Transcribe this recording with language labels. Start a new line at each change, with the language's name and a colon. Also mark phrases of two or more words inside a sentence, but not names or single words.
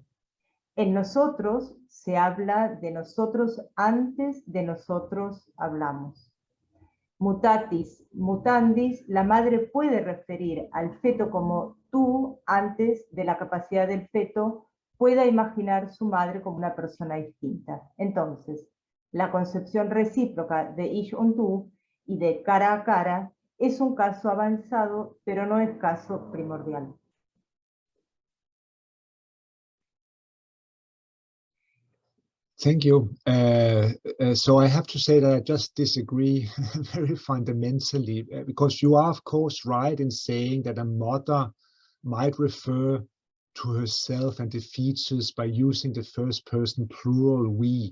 Spanish: En nosotros se habla de nosotros antes de nosotros hablamos.
Latin: Mutatis mutandis,
Spanish: la madre puede referir al feto como tú antes de la capacidad del feto pueda imaginar su madre como una persona distinta. Entonces, la concepción recíproca de
German: ich und du
Spanish: y de cara a cara es un caso avanzado, pero no es caso primordial.
English: Thank you. So I have to say that I just disagree very fundamentally, because you are, of course, right in saying that a mother might refer to herself and the features by using the first person plural we.